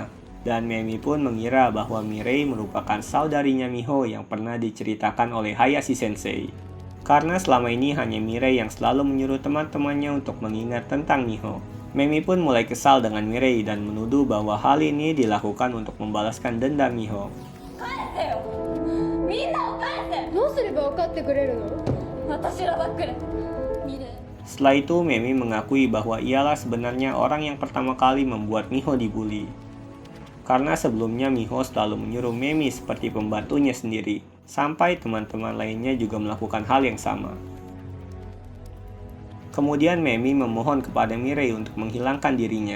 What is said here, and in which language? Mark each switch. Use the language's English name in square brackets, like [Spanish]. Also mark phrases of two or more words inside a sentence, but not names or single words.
[Indonesian] Dan Memi pun mengira bahwa Mirei merupakan saudarinya Miho yang pernah diceritakan oleh Hayashi Sensei. Karena selama ini hanya Mirei yang selalu menyuruh teman-temannya untuk mengingat tentang Miho. Memi pun mulai kesal dengan Mirei dan menuduh bahwa hal ini dilakukan untuk membalaskan dendam Miho. [Japanese] みんなを返せ。どうすれば分かってくれるの？私らばっかり。ミレイ。 [Indonesian] Setelah itu, Memi mengakui bahwa ialah sebenarnya orang yang pertama kali membuat Miho dibully. Karena sebelumnya Miho selalu menyuruh Memi seperti pembantunya sendiri, sampai teman-teman lainnya juga melakukan hal yang sama. Kemudian Memi memohon kepada Mirei untuk menghilangkan dirinya.